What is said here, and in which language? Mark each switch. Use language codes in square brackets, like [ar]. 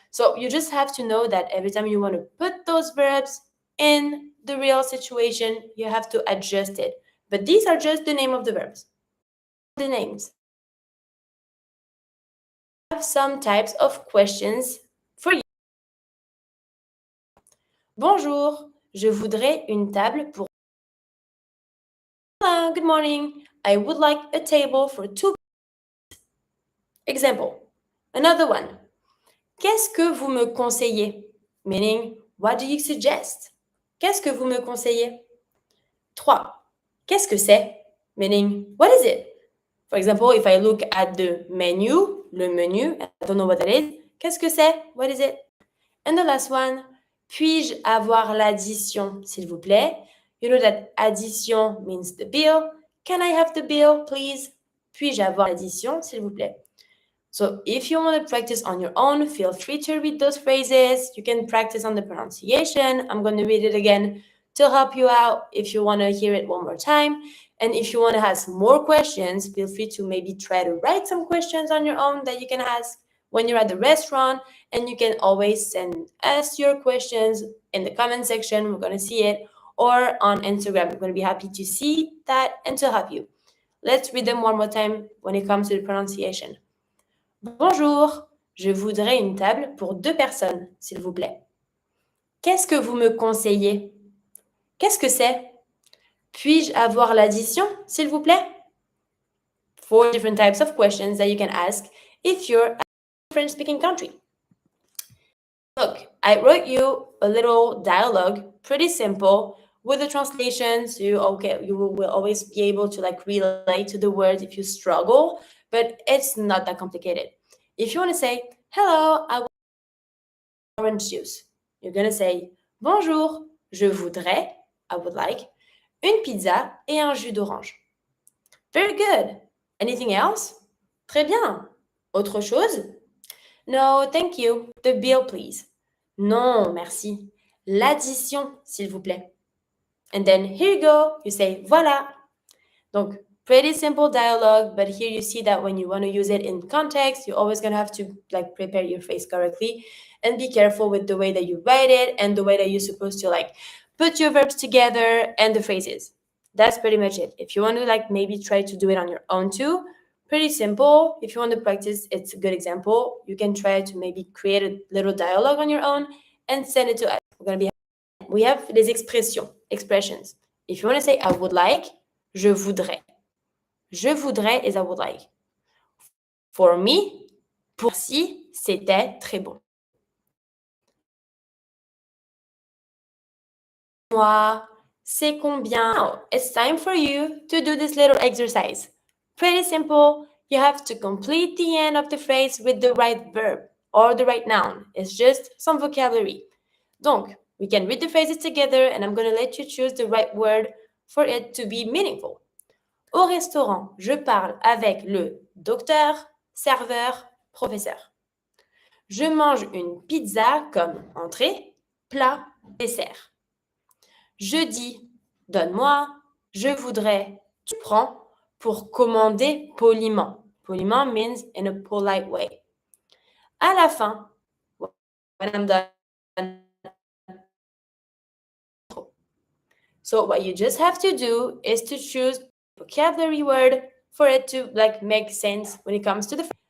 [en] So you just have to know that every time you want to put those verbs in the real situation, you have to adjust it. But these are just the name of the verbs. The names. I have some types of questions for you. [fr] Bonjour, je voudrais une table pour... [en] Hello, good morning. I would like a table for 2. Example. Another one. [fr] Qu'est-ce que vous me conseillez? [en] Meaning, what do you suggest? [fr] Qu'est-ce que vous me conseillez? [en] 3. [fr] Qu'est-ce que c'est? [en] Meaning, what is it? For example, if I look at the menu, [fr] le menu, [en] I don't know what that is. [fr] Qu'est-ce que c'est? [en] What is it? And the last one, [fr] puis-je avoir l'addition, s'il vous plaît? [en] You know that addition means the bill. Can I have the bill, please? [fr] Puis-je avoir l'addition, s'il vous plaît? [en] So if you want to practice on your own, feel free to read those phrases. You can practice on the pronunciation. I'm going to read it again to help you out if you want to hear it one more time. And if you want to ask more questions, feel free to maybe try to write some questions on your own that you can ask when you're at the restaurant. And you can always send us your questions in the comment section. We're going to see it. or on Instagram. I'm going to be happy to see that and to help you. Let's read them one more time when it comes to the pronunciation. [fr] Bonjour, je voudrais une table pour 2 personnes, s'il vous plaît. Qu'est-ce que vous me conseillez? Qu'est-ce que c'est? Puis-je avoir l'addition, s'il vous plaît? [en] 4 different types of questions that you can ask if you're a French-speaking country. Look, I wrote you a little dialogue, pretty simple, with the translation, so you will always be able to relate to the words if you struggle, but it's not that complicated. If you want to say, hello, I want orange juice, you're going to say, [fr] bonjour, je voudrais, [en] I would like, [fr] une pizza et un jus d'orange. [en] Very good. Anything else? [fr] Très bien. Autre chose? [en] No, thank you. The bill, please. [fr] Non, merci. L'addition, s'il vous plaît. [en] And then here you go. You say, [fr] voilà. [en] Donc, pretty simple dialogue, but here you see that when you want to use it in context, you're always going to have to prepare your phrase correctly and be careful with the way that you write it and the way that you're supposed to put your verbs together and the phrases. That's pretty much it. If you want to maybe try to do it on your own too, pretty simple. If you want to practice, it's a good example. You can try to maybe create a little dialogue on your own and send it to us. We have [fr] les expressions. [en] If you want to say I would like, [fr] je voudrais. Je voudrais [en] is I would like. For me, [fr] pour si, c'était très bon. Moi, c'est combien? [en] Now, it's time for you to do this little exercise. Pretty simple. You have to complete the end of the phrase with the right verb or the right noun. It's just some vocabulary. Donc, we can read the phrases together and I'm going to let you choose the right word for it to be meaningful. [fr] Au restaurant, je parle avec le docteur, serveur, professeur. Je mange une pizza comme entrée, plat, dessert. Je dis, donne-moi, je voudrais, tu prends, pour commander poliment. Poliment [en] means in a polite way. [fr] À la fin, [en] when I'm done. So what you just have to do is to choose vocabulary word for it to make sense when it comes to the.